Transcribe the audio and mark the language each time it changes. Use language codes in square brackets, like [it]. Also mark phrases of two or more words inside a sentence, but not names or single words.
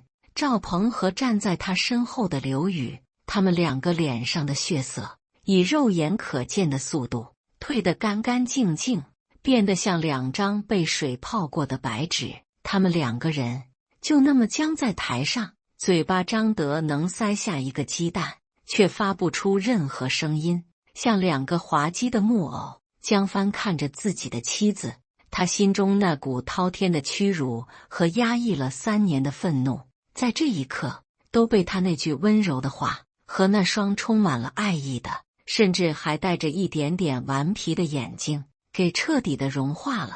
[zh] 趙鵬和站在他身後的劉宇，他們兩個臉上的血色以肉眼可見的速度褪得乾乾淨淨，變得像兩張被水泡過的白紙。他們兩個人就那麼僵在台上，嘴巴張得能塞下一個雞蛋，卻發不出任何聲音，像兩個滑稽的木偶。江帆看着自己的妻子，他心中那股滔天的屈辱和壓抑了3年的憤怒，在這一刻都被他那句溫柔的話和那雙充滿了愛意的，甚至還帶着一點點頑皮的眼睛給徹底的融化了。